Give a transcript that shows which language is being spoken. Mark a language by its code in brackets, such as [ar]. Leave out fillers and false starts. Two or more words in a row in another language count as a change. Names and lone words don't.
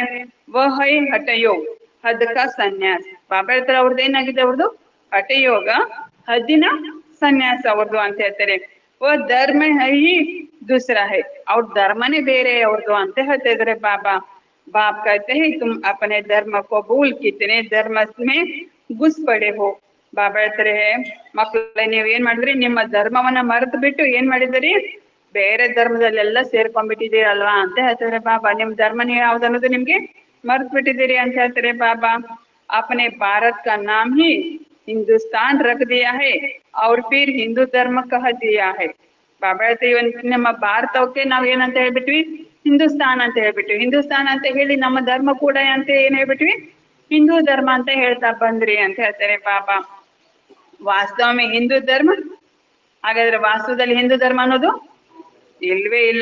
[hi] वह है हठयोग हद का संन्यास. [kn] ಬಾಬಾ ಹೇಳ್ತಾರೆ ಅವ್ರದ್ದು ಏನಾಗಿದೆ, ಅವ್ರದ್ದು ಹಠಯೋಗ, ಹದ್ದಿನ ಸನ್ಯಾಸ ಅವ್ರದ್ದು ಅಂತ ಹೇಳ್ತಾರೆ. [hi] धर्म है दूसरा है. [kn] ಅವ್ರ ಧರ್ಮನೇ ಬೇರೆ ಅವ್ರದ್ದು ಅಂತ ಹೇಳ್ತಾ ಇದಾರೆ ಬಾಬಾ. [hi] ಬಾಪ್ कहते हैं तुम अपने धर्म को भूल कितने धर्म में घुस पड़े हो. [kn] ಬಾಬಾ ಹೇಳ್ತಾರೆ ಮಕ್ಕಳೇ ನೀವ್ ಏನ್ ಮಾಡಿದ್ರಿ, ನಿಮ್ಮ ಧರ್ಮವನ್ನ ಮರೆತು ಬಿಟ್ಟು ಏನ್ ಮಾಡಿದಿರಿ, ಬೇರೆ ಧರ್ಮದಲ್ಲೆಲ್ಲ ಸೇರ್ಕೊಂಡ್ಬಿಟ್ಟಿದ್ದೀರಲ್ವಾ ಅಂತ ಹೇಳ್ತಾರೆ ಬಾಬಾ. ನಿಮ್ ಧರ್ಮ ನೀವು ಯಾವ್ದನ್ನೋದು ನಿಮ್ಗೆ ಮರ್ತ್ ಬಿಟ್ಟಿದ್ದೀರಿ ಅಂತ ಹೇಳ್ತಾರೆ ಬಾಬಾ. [hi] अपने भारत का नाम ही हिंदुस्तान रख दिया है और फिर हिंदू धर्म कह दिया है. [kn] ಬಾಬಾ ಹೇಳ್ತೀವಿ ನಮ್ಮ ಭಾರತಕ್ಕೆ ನಾವ್ ಏನಂತ ಹೇಳ್ಬಿಟ್ವಿ, ಹಿಂದೂಸ್ತಾನ್ ಅಂತ ಹೇಳ್ಬಿಟ್ವಿ. ಹಿಂದೂಸ್ತಾನ್ ಅಂತ ಹೇಳಿ ನಮ್ಮ ಧರ್ಮ ಕೂಡ ಅಂತ ಏನ್ ಹೇಳ್ಬಿಟ್ವಿ, ಹಿಂದೂ ಧರ್ಮ ಅಂತ ಹೇಳ್ತಾ ಬಂದ್ರಿ ಅಂತ ಹೇಳ್ತಾರೆ ಬಾಬಾ. ವಾಸ್ತವ ಹಿಂದೂ ಧರ್ಮ, ಹಾಗಾದ್ರೆ ವಾಸ್ತವದಲ್ಲಿ ಹಿಂದೂ ಧರ್ಮ ಅನ್ನೋದು ಇಲ್ವೇ ಇಲ್ಲ.